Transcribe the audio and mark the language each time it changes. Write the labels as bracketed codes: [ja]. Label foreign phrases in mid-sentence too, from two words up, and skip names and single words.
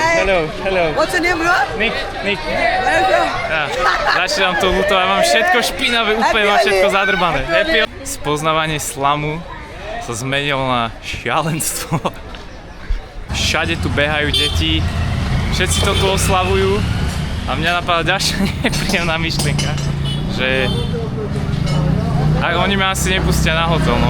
[en] Hello, hello. What's your name, bro? Nick. Where are you? [sk] Ja. Začínam tu lutovať, mám všetko špinavé, úplne mám všetko zadrbané. Happy. Spoznávanie slamu sa zmenilo na šialenstvo. Všade tu behajú deti, všetci to tu oslavujú a mňa napadá ďalšia nepríjemná myšlienka, že oni ma asi nepustia na hotel, no.